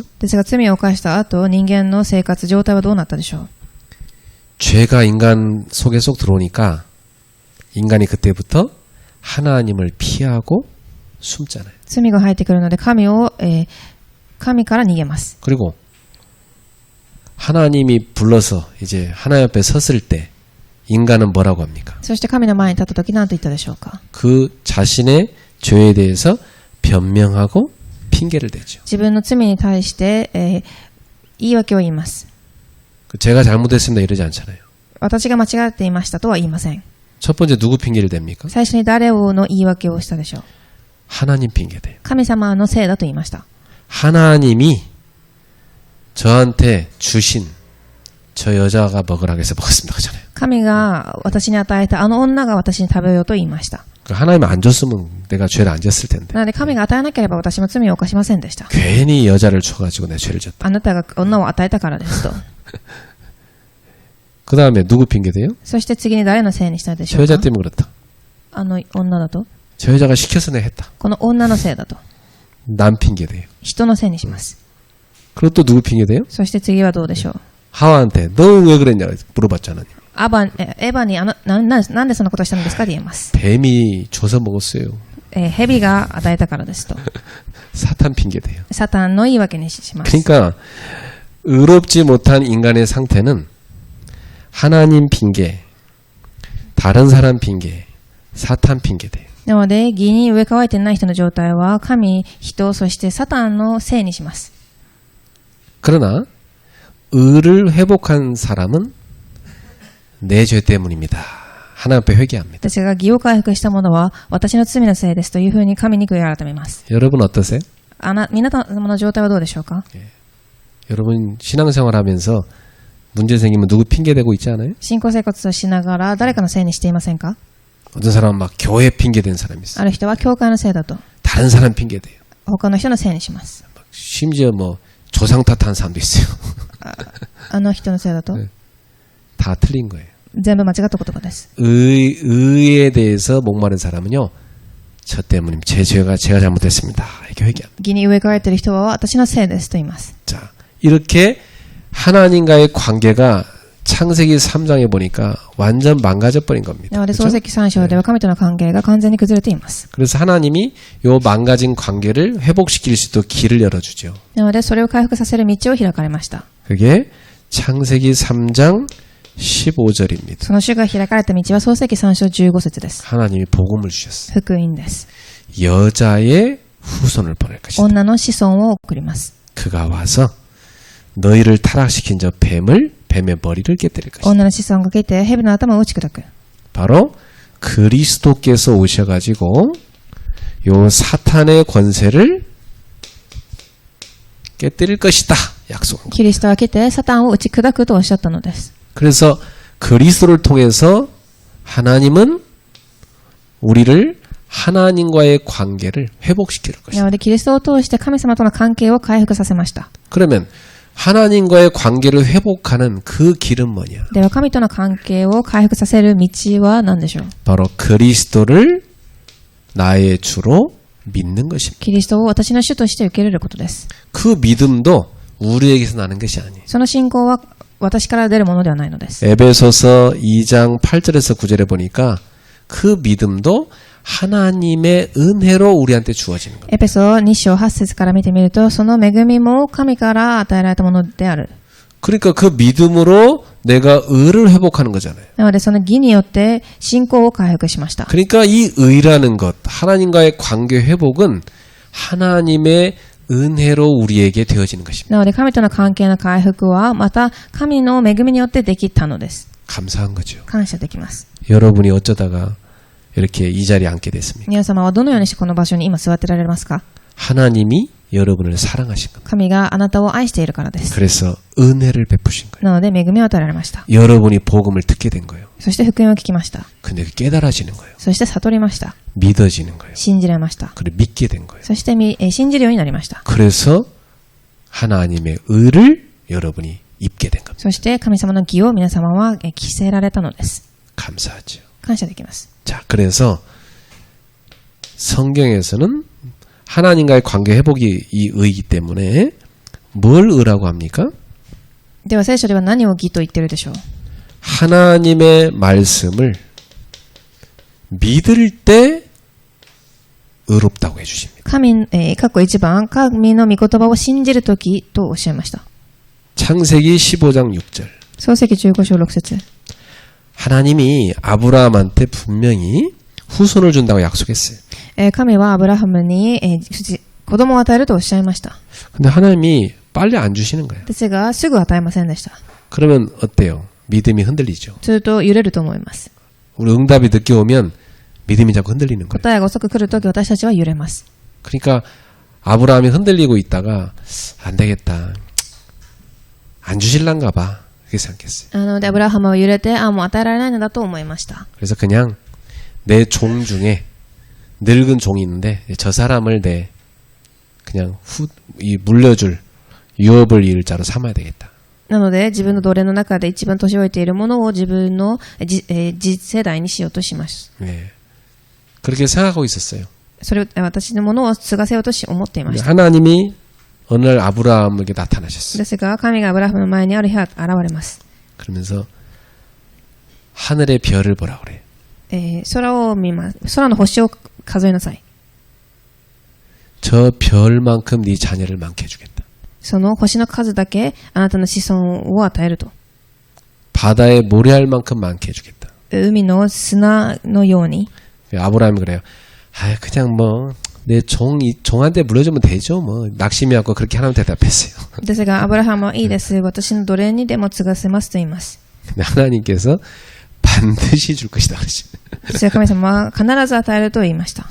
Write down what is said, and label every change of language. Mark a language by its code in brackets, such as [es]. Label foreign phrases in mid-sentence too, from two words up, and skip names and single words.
[ja] ですが罪を犯した後、人間の生活状態はどうなったでしょう。 [ko] 죄가 인간 속에 쏙 들어오니까 인간이 그때부터 하나님을 피하고 숨잖아요. [ja] 罪が入ってくるので神から逃げます。 [ko] 그리고 하나님이 불러서 이제 하나님 앞에 섰을 때 인간은 뭐라고 합니까? [ja] そして神の前に立った時何と言ったでしょうか。 [ko] 그 자신의 죄에 대해서 변명하고 핑계를 대죠. [ja] 自分の罪に対して、言い訳を言います。 [ko] 제가 잘못했습니다 이러지 않잖아요. [ja] 私が間違っていましたとは言いません。 [ko] 첫 번째 누구 핑계를 댑니까? [ja] 最初に誰の言い訳をしたでしょう。 [ko] 하나님 핑계 대요. [ja] 神様のせいだと言いました。 [ko] 하나님이 저한테 주신 저 여자가 먹으라 해서 먹었습니다. 그잖아요. [ja] 神が私に与えたあの女が私に食べようと言いました。 [ko] 하나님 안 줬으면 내가 죄를 안 졌을 텐데. [ja] なので神が与えなければ私も罪を犯しませんでした。 [ko] 괜히 여자를 줘가지고 내가 죄를 졌다. [ja] あなたが女を与えたからですと。 [ko] 그 다음에 누구 핑계 대요? [ja] そして次に誰のせいにしたでし [ko] 저 [ja] ょう [ko] 여자 [ja] か。 [ko] 때문에 그렇다. [ja] あの女だと。 [ko] 저 여자가 시켜서 내가 했다. [ja] この女のせいだと。 [ko] 남 핑계 대요. [ja] 人のせいにします。 [ko] 그리고 또 누구 핑계 대요? [ja] そして次はどうでしょう。 [ko] 하와한테 너 왜 그랬냐 물어봤잖아요. [ja] エヴァになんでそんなことしたんですかと言います。 [ko] 뱀이 줘서 먹었어요. [ja] 蛇が与えたからですと。 [ko] 사탄 핑계 대요. [ja] サタンの言い訳にします。 [ko] 그러니까 의롭지 못한 인간의 상태는 하나님 핑계, 다른 사람 핑계, 사탄 핑계 대요. [ja] なので、義に植え替えていない人の状態は、神、人、そしてサタンのせいにします。 [ko] 그러나 의를 회복한 사람은 내 죄 때문입니다. 하나님 앞에 회개합니다. [ja] 私が義を回復した者は、私の罪のせいですというふうに神に悔い改めます。 [ko] 여러분 어떠세요? [ja] 皆様の状態はどうでしょうか。 [ko] 여러분 신앙생활하면서 문제 생기면 누구 핑계 대고 있지 않아요? [ja] 信仰生活をしながら誰かのせいにしていませんか。 [ko] 어떤 사람은 막 교회 핑계 댄 사람이 있어요. [ja] ある人は教会のせいだと。 [ko] 다른 사람 핑계 대요. [ja] 他の人のせいにします。 [ko] 심지어 뭐 조상 탓하는 사람도 있어요. [ja] あの人のせいだと。 [ko] 다 틀린 거예요. [ja] 全部間違った言葉です。 [ko] 의에 대해서 목마른 사람은요. 저 때문에 제가 잘못했습니다. 이렇게 회개합니다. [ja] 義に植え替えている人は私のせいですと言います。 [ko] 자, 이렇게 하나님과의 관계가 창세기 3장에 보니까 완전 망가져 버린 겁니다. [ja] なので、 [ko] 그렇죠? [ja] 創世記3章では神との関係が完全に崩れています。 [ko] 그래서 하나님이 요 망가진 관계를 회복시킬 수 있도록 길을 열어주죠. [ja] なので、それを回復させる道を開かれました。 [ko] 그게 창세기 3장 15절입니다. [ja] その主が開かれた道は創世記3章15節です。 [ko] 하나님이 복음을 주셨어요. [ja] 福音です。 [ko] 여자의 후손을 보낼 것이다. [ja] 女の子孫を送ります。 [ko] 그가 와서 너희를 타락시킨 저 뱀의 머리를 깨뜨릴 것이다. [ja] 女の子孫が来て蛇の頭を打ち砕く。 [ko] 바로 그리스도께서 오셔가지고 요 사탄의 권세를 깨뜨릴 것이다. 약속한 거. [ja] キリストは来てサタンを打ち砕くとおっしゃったのです。 [ko] 그래서 그리스도를 통해서 하나님은 우리를 하나님과의 관계를 회복시킬 [ja] な [ko] 것이다. [ja] ので、キリストを通して神様との関係を回復させました。 [ko] 그러면 하나님과의 관계를 회복하는 그 길은 뭐냐? [ja] では、神との関係を回復させる道は何でしょう？ [ko] 바로 그리스도를 나의 주로 믿는 것입니다. [ja] キリストを私の主として受け入れることです。 [ko] 그 믿음도 우리에게서 나는 것이 아니에요. [ja] その信仰は私から出るものではないのです。 [ko] 에베소서 2장 8절에서 9절에 보니까 그 믿음도 하나님의 은혜로 우리한테 주어지는 겁니다. [ja] エペソ2章8節から見てみると、その恵みも神から与えられたものである。 [ko] 그러니까 그 믿음으로 내가 의를 회복하는 거잖아요. [ja] なので、その義によって信仰を回復しました。 [ko] 그러니까 이 의라는 것, 하나님과의 관계 회복은 하나님의 은혜로 우리에게 되어지는 것입니다. [ja] なので、神との関係の回復は、また神の恵みによってできたのです。 [ko] 감사한 거죠. [ja] 感謝できます。 [ko] 여러분이 어쩌다가 이렇게 이 자리에 앉게 됐습니까? [ja] 皆様はどのようにしてこの場所に今座ってられますか？ [ko] 하나님이 여러분을 사랑하신 겁니다. [ja] 神があなたを愛しているからです。 [ko] 그래서 은혜를 베푸신 거예요. [ja] なので、恵みを与えられました。 [ko] 여러분이 복음을 듣게 된 거예요. [ja] そして福音を聞きました。 [ko] 근데 깨달아지는 거예요. [ja] そして悟りました。 [ko] 믿어지는 거예요. [ja] 信じられました。 [ko] 그리고 믿게 된 거예요. [ja] そして信じるようになりました。 [ko] 그래서 하나님의 의를 여러분이 입게 된 겁니다. [ja] そして神様の義を皆様は着せられたのです。 [ko] 감사하죠. [ja] 感謝できます。 [ko] 자, 그래서 성경에서는 하나님과의 관계 회복이 이 의이기 때문에 뭘 의라고 합니까? [ja] では聖書では何を義と言っているでしょう？ [ko] 하나님의 말씀을 믿을 때 의롭다고 해주십니다. [ja] 過去1番、神の御言葉を信じるときとおっしゃいました。 [ko] 창세기 15장 6절. [ja] 創世記15章6節 [ko] 하나님이 아브라함한테 분명히 후손을 준다고 약속했어요. [ja] 神はアブラハムに子供を与えるとおっしゃいました。 [ko] 근데 하나님이 빨리 안 주시는 거예요. [ja] ですが、すぐ与えませんでした。 [ko] 그러면 어때요? 믿음이 흔들리죠. [ja] すると揺れると思います。 [ko] 우리 응답이 늦게 오면 믿음이 자꾸 흔들리는 거예요. [ja] 答えが遅く来るとき私たちは揺れます。 [ko] 그러니까 아브라함이 흔들리고 있다가 안 되겠다. 안 주실란가 봐. 그렇게 생각했어요. [ja] なので、アブラハムは揺れて、もう与えられないのだと思いました。 [ko] 그래서 그냥 내 종 중에 늙은 종이 있는데 저 사람을 내 그냥 물려줄 유업을 이을 자로 삼아야 되겠다. なので、自分の奴隷の中で一番年老いているものを自分の次世代にしようとします。 네. 그렇게 생각하고 있었어요. [ja] それを私のものを継がせようと思っていました。 [ko] 하나님이 어느 날 아브라함에게 나타나셨어요. [ja] ですが、神がアブラハムの前にある日現れます。 [ko] 그러면서 하늘의 별을 보라 그래. [ja] 空を見ます。空の星を数えなさい。 [ko] 저 별만큼 네 자녀를 많게 해주겠다. [ja] その星の数だけあなたの子孫を与えると。 [ko] 바다에 모래알만큼 많게 해주겠다. [ja] 海の砂のように。 [ko] 아브라함이 그래요. 아, 그냥 뭐 내 종한테 물려주면 되죠. 뭐 낙심이 왔고 그렇게 하나님 대답했어요. [ja] ですが、アブラハムはいいです。私の奴隷にでも継がせますと言います。 [ko] 근데 하나님께서 반드시 줄 것이다 그러시. [ja] そして神様は必ず与えると言いました。